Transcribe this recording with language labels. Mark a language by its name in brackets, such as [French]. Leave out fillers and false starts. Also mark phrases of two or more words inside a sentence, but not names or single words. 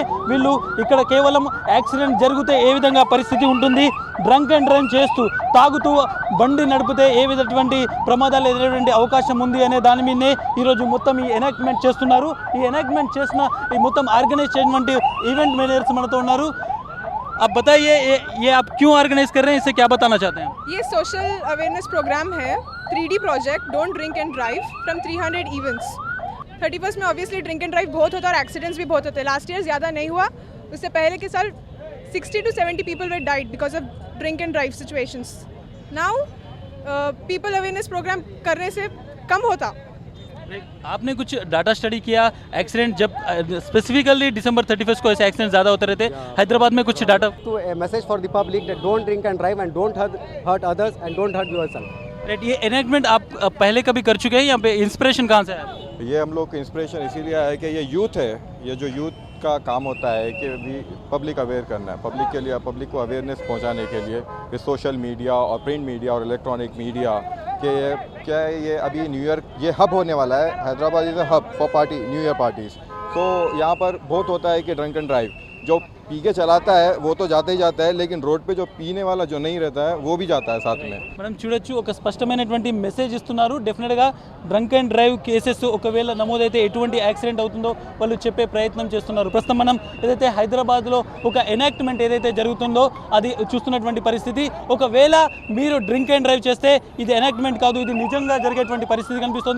[Telugu] వీళ్ళు ఇక్కడ కేవలం యాక్సిడెంట్ జరిగితే ఏ విధంగా పరిస్థితి ఉంటుంది, [English] drunk and drive [Telugu] చేస్తూ తాగుతూ బండి నడిపితే ఏ విధటువంటి ప్రమాదాలు ఎదురయ్యేటువంటి అవకాశం ఉంది అనే దాని మీదనే ఈరోజు మొత్తం ఈ ఎనాక్ట్మెంట్ చేస్తున్నారు. ఈ ఎనాక్ట్మెంట్ చేసిన ఈ మొత్తం ఆర్గనైజ్ చేసినటువంటి [English] event managers [Telugu] మనతో ఉన్నారు. [Hindi] आप बताइए ये आप क्यों ऑर्गेनाइज कर रहे हैं, इससे क्या बताना चाहते हैं? ये [English] social awareness program [Hindi] है 3D [English] project don't drink and drive from 300 events. [Hindi] 31 में ऑब्वियसली [English] drink and drive [Hindi] बहुत होता है और एक्सीडेंट्स भी बहुत होते हैं. [English] last year [Hindi] ज़्यादा नहीं हुआ, उससे पहले के साल [English] 60 to 70 people were died because of drink and drive situations. Now people awareness program [Hindi] करने से कम होता. आपने कुछ [English] data study [Hindi] किया एक्सीडेंट जब स्पेसिफिकली दिसंबर 31 को ऐसे एक्सीडेंट ज़्यादा होते रहते हैदराबाद में, कुछ डाटा [English] to a message for the public that don't drink and drive and don't hurt others and don't hurt yourself. राइट, [Hindi] ये एनेक्टमेंट आप पहले कभी कर चुके हैं? यहाँ पे इंस्पिरेशन कहाँ से है? ये हम लोग का इंस्पिरेशन इसीलिए है कि ये यूथ है, ये जो यूथ का काम होता है कि भी [English] public aware [Hindi] करना है, पब्लिक के लिए, पब्लिक को अवेयरनेस पहुंचाने के लिए ये [English] social media [Hindi] और [English] print media [Hindi] और [English] electronic media [Hindi] कि ये क्या है, ये अभी [English] new year [Hindi] ये हब होने वाला है. [English] Hyderabad is a hub for party new year parties. [Hindi] तो यहाँ पर बहुत होता है कि [English] drunk and drive [Hindi] जो पी के चलाता है वो तो जाता ही जाता है, लेकिन रोड पे जो पीने वाला जो नहीं रहता है वो भी जाता है साथ में. [Telugu] మనం చూడొచ్చు ఒక స్పష్టమైనటువంటి మెసేజ్ ఇస్తున్నారు. డెఫినెట్గా [English] drunk and drive cases [Telugu] ఒకవేళ నమోదైతే ఎటువంటి యాక్సిడెంట్ అవుతుందో వాళ్ళు చెప్పే ప్రయత్నం చేస్తున్నారు. ప్రస్తుతం మనం ఏదైతే హైదరాబాద్లో ఒక ఎనాక్ట్మెంట్ ఏదైతే జరుగుతుందో అది చూస్తున్నటువంటి పరిస్థితి. ఒకవేళ మీరు [English] drink and drive [Telugu] చేస్తే ఇది ఎనాక్ట్మెంట్ కాదు, ఇది నిజంగా జరిగేటువంటి పరిస్థితి కనిపిస్తుంది.